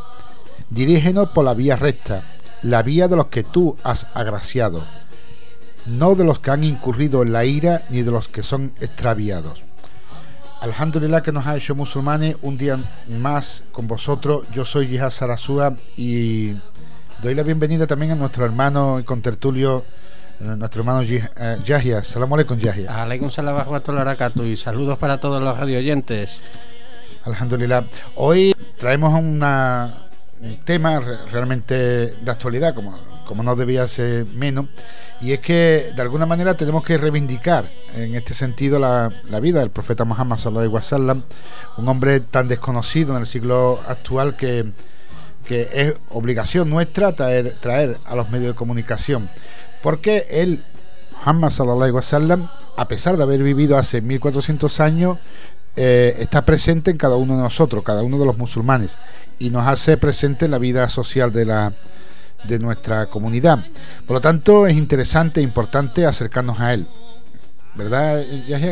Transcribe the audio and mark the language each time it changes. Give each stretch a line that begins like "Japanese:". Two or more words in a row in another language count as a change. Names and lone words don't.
Spanish: Dirígenos por la vía recta, la vía de los que tú has agraciado, no de los que han incurrido en la ira ni de los que son extraviados. Alhamdulillah, que nos ha hecho musulmanes un día más con vosotros. Yo soy Yihad Sarasúa y doy la bienvenida también a nuestro hermano y contertulio, nuestro hermano Yahya.
Arabic: السلام عليكم، يحيى. عليكم السلام ورحمة الله وبركاته,
Spanish: y saludos para todos los radioyentes. Alhamdulillah. Hoy traemos un tema realmente de actualidad, como no debía ser menos, y es que de alguna manera tenemos que reivindicar en este sentido la vida del profeta Muhammad
Arabic: صلى الله عليه وسلم,
Spanish: un hombre tan desconocido en el siglo actual que es obligación nuestra traer a los medios de comunicación, porque él,
Arabic: محمد صلى الله عليه وسلم,
Spanish: a pesar de haber vivido hace 1400 años, está presente en cada uno de nosotros, cada uno de los musulmanes, y nos hace presente en la vida social de nuestra comunidad. Por lo tanto, es interesante e importante acercarnos a él, ¿verdad, Yahya?